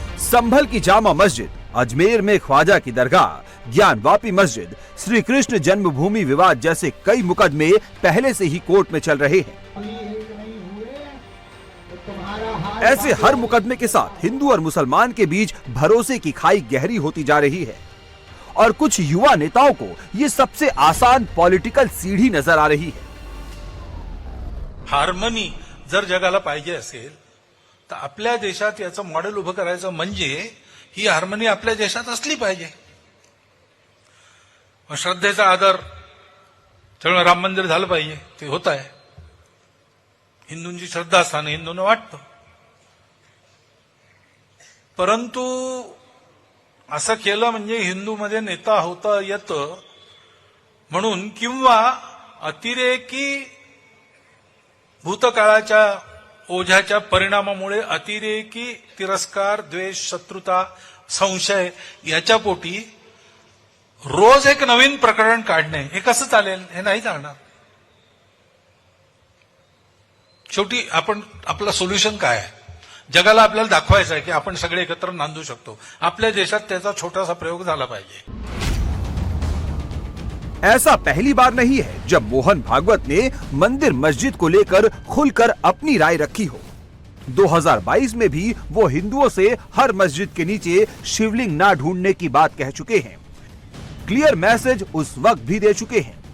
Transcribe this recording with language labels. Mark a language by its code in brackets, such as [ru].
[hi] संभल की जामा मस्जिद, अजमेर में ख्वाजा की दरगाह, ज्ञानवापी मस्जिद, श्री कृष्ण जन्मभूमि विवाद जैसे कई मुकदमे पहले से ही कोर्ट में चल रहे हैं। ऐसे हर मुकदमे के साथ हिंदू और मुसलमान के बीच भरोसे की खाई गहरी होती जा रही है और कुछ युवा नेताओं को ये सबसे आसान पॉलिटिकल सीढ़ी नजर आ रही है। [mr] हार्मनी जर जगाला पाहिजे असेल तर आपल्या देशात याचं मॉडेल उभं करायचं म्हणजे ही हार्मनी आपल्या देशात असली पाहिजे। श्रद्धेचा आदर, त्यामुळे राम मंदिर झालं पाहिजे, ते होत आहे। हिंदूंची श्रद्धास्थान हिंदूंना वाटतं, परंतु असं केलं म्हणजे हिंदूमध्ये नेता होता येतं म्हणून, किंवा अतिरेकी भूतकाळाच्या ओझ्याच्या परिणामामुळे अतिरेकी तिरस्कार, द्वेष, शत्रुता, संशय याच्या पोटी रोज एक नवीन प्रकरण काढणे हे कसं चालेल? हे नाही चालणार. शेवटी आपण आपलं सोल्युशन काय आहे? जगाला आपल्याला दाखवायचं आहे की आपण सगळे एकत्र नांदू शकतो. आपल्या देशात त्याचा छोटासा प्रयोग झाला पाहिजे. [hi] ऐसा पहली बार नहीं है जब मोहन भागवत ने मंदिर मस्जिद को लेकर खुलकर अपनी राय रखी हो. 2022 में भी वो हिंदुओं से हर मस्जिद के नीचे शिवलिंग ना ढूंढने की बात कह चुके हैं. क्लियर मैसेज उस वक्त भी दे चुके हैं.